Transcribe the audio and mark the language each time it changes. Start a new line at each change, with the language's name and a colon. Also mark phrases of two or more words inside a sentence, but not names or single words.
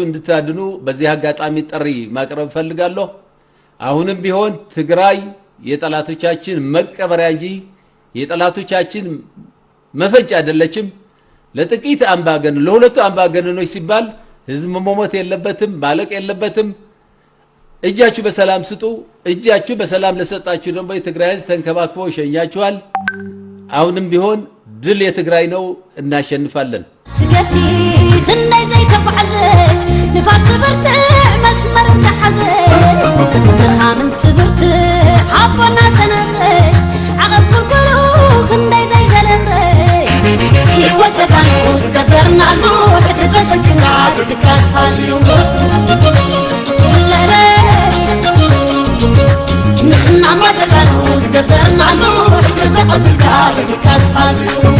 Amharic: እንድታድኑ በዚህ አጋጣሚ ጥሪ ማቅረብ ፈልጋለሁ። አሁንም ቢሆን ትግራይ የጠላቶቻችን መቀበሪያ እንጂ የጠላቶቻችን መፈንጫ አይደለችም። ለጥቂት አምባገነን ለሁለቱ አምባገነኖች ሲባል ህዝብ መሞት የለበትም፣ ማለቅ የለበትም። እጃችሁ በሰላም ስጡ። እጃችሁ በሰላም ለሰጣችሁ ደግሞ የትግራይ ህዝብ ተንከባክቦ ይሸኛችኋል። አሁንም ቢሆን ድል የትግራይ ነው፣ እናሸንፋለን።
Tigrinya: ስገፊ ክንደይ ዘይተጓዓዘ ንፋስ ትብርትዕ መስመር ተሓዘ ድኻምን ትብርትዕ ሓቦና ሰነቐ ዓቐብ ክልክሉ ክንደይ ዘይዘለቐ ህይወት ተጋንፎ ዝገበርናሉ ሕድ ተሰኪምና ድድካስሃልዩ ንሕና ማተጋኑ ዝገበርናሉ ሕድ ተቐቢልካ ድድካስሃልዩ